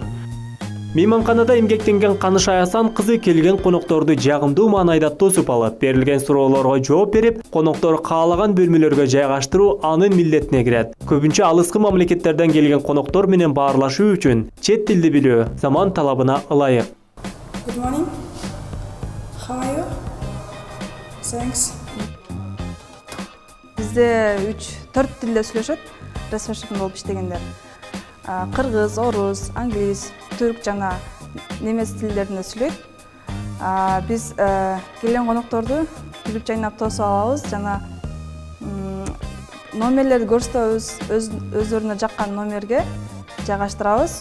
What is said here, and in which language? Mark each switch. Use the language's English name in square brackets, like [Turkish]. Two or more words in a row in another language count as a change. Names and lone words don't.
[Kyrgyz] Мейманканада эмгектенген Каныш Аясан кызы келген конокторду жагымдуу маанайда тосуп алып, берилген суроолорго жооп берип, коноктор каалаган бөлмөлөргө жайгаштыруу анын милдетине кирет. Көбүнчө алыскы мамлекеттерден келген коноктор менен баарлашуу үчүн чет тилди билүү заман талабына ылайык. [English] Good morning. How are you? Thanks. [Kyrgyz] Бизде 3-4 тилде сүйлөшөт, ресепшн болуп иштегендер. Кыргыз, орус, англис, түрк жана немец тилдеринде сүйлөйт. Биз келген конокторду күлүп жайнап тосуп алабыз жана номерлерди көрсөтөбүз, өздөрүнө жаккан номерге жайгаштырабыз.